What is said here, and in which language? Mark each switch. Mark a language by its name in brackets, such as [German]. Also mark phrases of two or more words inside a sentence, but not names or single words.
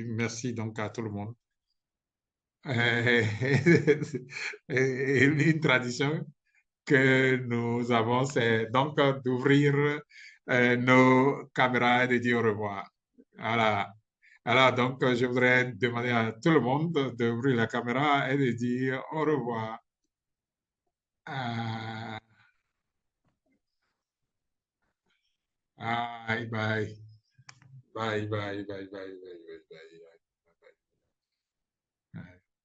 [French] Merci donc à tout le monde. Euh, et une tradition que nous avons, c'est donc d'ouvrir nos caméras et de dire au revoir. Voilà. Alors, donc, je voudrais demander à tout le monde d'ouvrir la caméra et de dire au revoir. [English] Ah, bye, bye, bye, bye, bye, bye, bye, bye, bye.